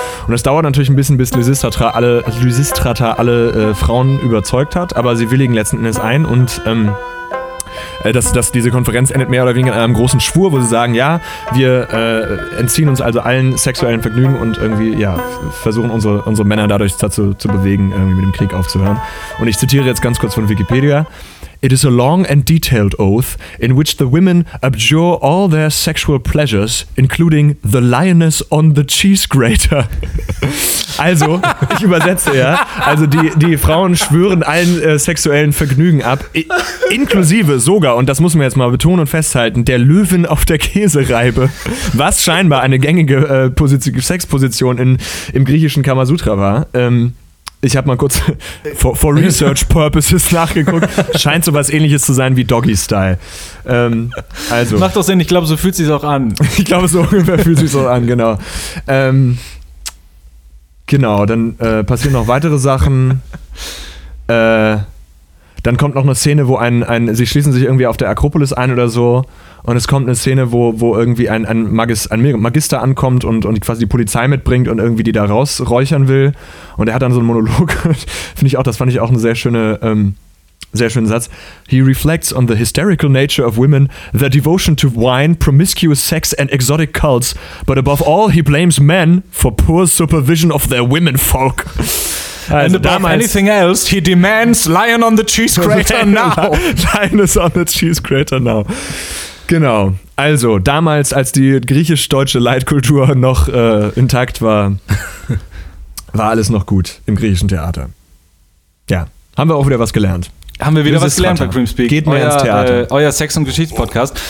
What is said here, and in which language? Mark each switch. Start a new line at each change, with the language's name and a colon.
German: Und es dauert natürlich ein bisschen, bis Lysistrata alle Frauen überzeugt hat, aber sie willigen letzten Endes ein und dass diese Konferenz endet mehr oder weniger in einem großen Schwur, wo sie sagen, ja, wir entziehen uns also allen sexuellen Vergnügen und irgendwie, ja, versuchen unsere Männer dadurch dazu zu bewegen, irgendwie mit dem Krieg aufzuhören. Und ich zitiere jetzt ganz kurz von Wikipedia.
English: It is a long and detailed oath in which the women abjure all their sexual pleasures, including the lioness on the cheese grater.
German: Also, ich übersetze, ja. Also, die Frauen schwören allen sexuellen Vergnügen ab, inklusive sogar, und das muss man jetzt mal betonen und festhalten, der Löwin auf der Käsereibe, was scheinbar eine gängige Sexposition im griechischen Kamasutra war. Ich habe mal kurz
English: for research purposes
German: nachgeguckt. Scheint so was Ähnliches zu sein wie Doggy Style. Also. Macht doch Sinn, ich glaube, so fühlt es sich auch an. Ich glaube, so ungefähr fühlt es sich auch an, genau. Dann passieren noch weitere Sachen. Dann kommt noch eine Szene, wo ein sie schließen sich irgendwie auf der Akropolis ein oder so. Und es kommt eine Szene, wo irgendwie ein Magister ankommt und quasi die Polizei mitbringt und irgendwie die da rausräuchern will. Und er hat dann so einen Monolog. Das fand ich auch einen sehr schönen Satz.
English: He reflects on the hysterical nature of women, their devotion to wine, promiscuous sex and exotic cults. But above all, he blames men for poor supervision of their women folk. Also, and above damals, anything else, he demands Lion on the Cheese Grater now. Lion is on the Cheese Grater now. Genau.
German: Also, damals, als die griechisch-deutsche Leitkultur noch intakt war, war alles noch gut im griechischen Theater. Ja. Haben wir auch wieder was gelernt. Haben wir wieder was gelernt bei Creamspeak. Geht mehr ins Theater. Euer Sex- und Geschichtspodcast.